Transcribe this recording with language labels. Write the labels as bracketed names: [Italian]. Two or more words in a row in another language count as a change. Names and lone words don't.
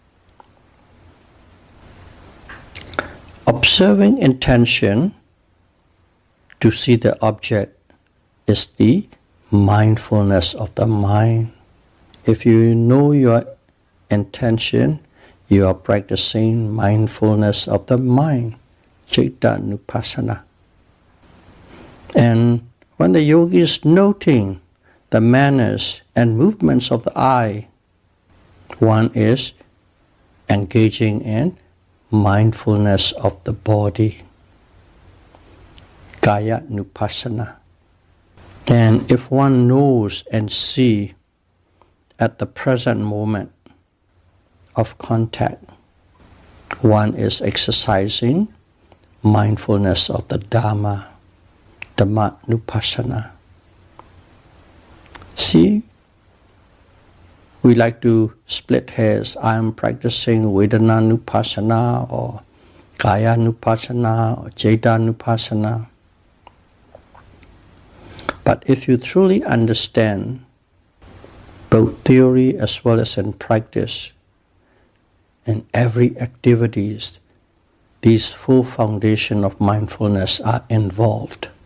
[English] Observing intention to see the object is the mindfulness of the mind. If you know your intention, you are practicing mindfulness of the mind, [Pali] citta nupassana. [English] And when the yogi is noting the manners and movements of the eye, one is engaging in mindfulness of the body, [Pali] kaya nupassana. [English] And if one knows and sees at the present moment of contact, one is exercising mindfulness of the Dhamma, [Pali] Dhamma nupassana. [English] See, we like to split hairs. I am practicing [Pali] Vedana nupassana [English] or [Pali] Kaya nupassana [English] or [Pali] Citta nupassana. [English] But if you truly understand both theory as well as in practice, in every activities, these full foundation of mindfulness are involved.